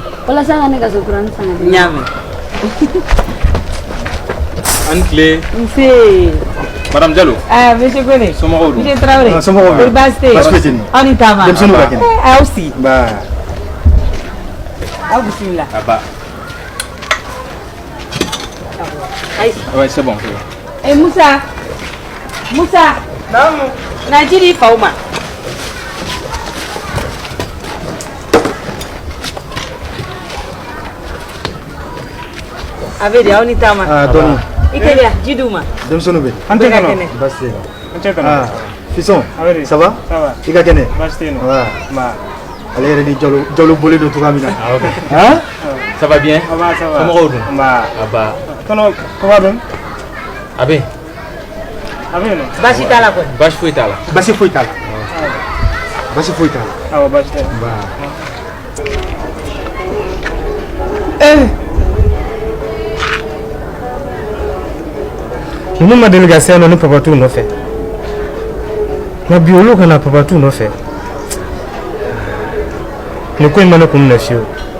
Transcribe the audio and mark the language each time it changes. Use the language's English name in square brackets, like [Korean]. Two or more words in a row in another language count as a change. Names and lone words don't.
[Bambara] Walasa a ka nɛgɛso kuranin san ka di ne ma. Nyame. An tile. Nse. Madame Jalo. Ah, monsieur Kone. Somɔgɔw dun? Monsieur Traoré. Somɔgɔw bɛ? Baasi tɛ yen. Baasi foyi tɛ yen. Aw ni taama. Denmisɛnninw ka kɛnɛ? Aw si. Nba. Aw bisimila. Ah bah. Ayi. [French] Ouais, c'est bon, c'est bon. [Bambara] Eh, Musa. Musa. Namu. Na ji di faw ma. A bɛ de aw ni taama. Ah, dɔɔni. I teliya ji d'u ma. Denmisɛnninw bɛ? An tɛ ka kɛnɛ. Baasi tɛ yen nɔ. An tɛ kɔnɔ. [French] Ah, fiston, Abedi. ça va? Ça va. [Bambara] I ka kɛnɛ? Baasi tɛ yen nɔ. Wa, Nba. ale yɛrɛ ni Jalo bɔlen don cogoya min na. Ah, ok. Hein? [French] Ça va bien? Ça va, ça va. [Bambara] Somɔgɔw dun? Nba. Ah bah. Tɔnɔ, kɔba dun? A bɛ yen. A bɛ yen nɔ. Baasi t'a la kɔni. Baasi foyi t'a la. Baasi foyi t'a la. Baasi foyi t'a la. Awɔ, baasi tɛ. Nba. Ninnu ma deli ka se yan nɔ ni papa t'u nɔfɛ nka bi olu kana papa t'u nɔfɛ nin ko in ma ne kun minɛ fiyewu.